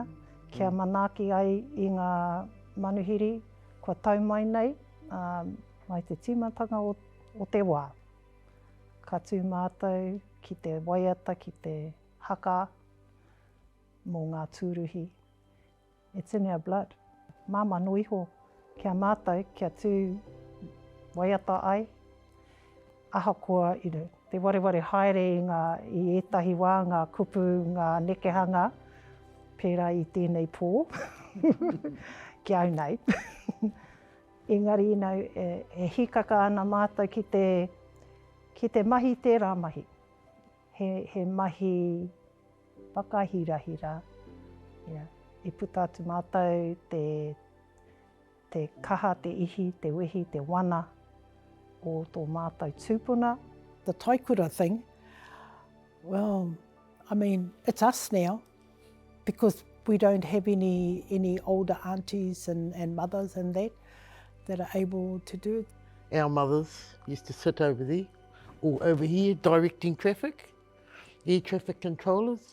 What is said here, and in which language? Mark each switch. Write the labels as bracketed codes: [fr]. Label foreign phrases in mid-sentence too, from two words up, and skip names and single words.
[mi] Kia manaaki ai i ngā manuhiri, kua tau mai nei, mai te tīmatanga o te wā. Ka tū mātou ki te waiata, ki te haka mō ngā tūruhi. [en] It's in our blood. [mi] Māma no iho kia mātou, kia tū waiata ai, ahakoa te wareware haere i ētahi wā, ngā kupu, ngā nekehanga, pērā i tēnei pō, ki au nei. Engari e hikaka ana mātou ki te mahi tērā mahi. He mahi whakahirahira. I puta atu mātou te kaha, te ihi, te wehi, te wana o tō mātou tūpuna. [en] The Taikura thing, well, I mean, it's us now because we don't have any older aunties and mothers and that are able to do it. Our mothers used to sit over there, or over here, directing traffic, air traffic controllers.